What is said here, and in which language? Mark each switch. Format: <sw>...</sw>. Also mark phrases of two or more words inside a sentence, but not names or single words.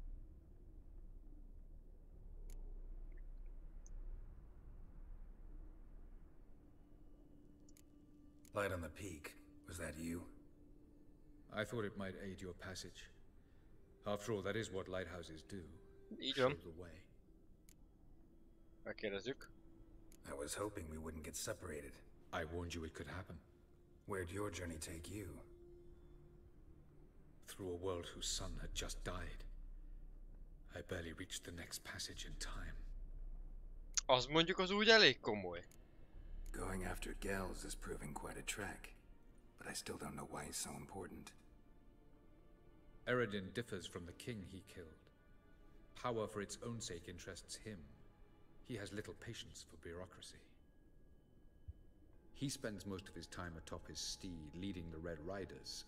<en>Light on the peak. Was that you? I thought it might aid your passage. After all, that is what lighthouses do.</en> <hu>Így</hu> <en>Show</en> <hu>van.</hu> <en>the way.</en> <hu>Megkérdezzük.</hu> <en>I was hoping we wouldn't get separated. I warned you it could happen. Where'd your journey take you? Through a world whose sun had just died. I barely reached the next passage in time.</en> <hu>Az mondjuk az úgy elég komoly.</hu> <en>Going after Gels is proving quite a trek, but I still don't know why he's so important. Eredin differs from the king he killed. Power for its own sake interests him. He has little patience for bureaucracy. He spends most of his time atop his steed, leading the Red Riders.</en>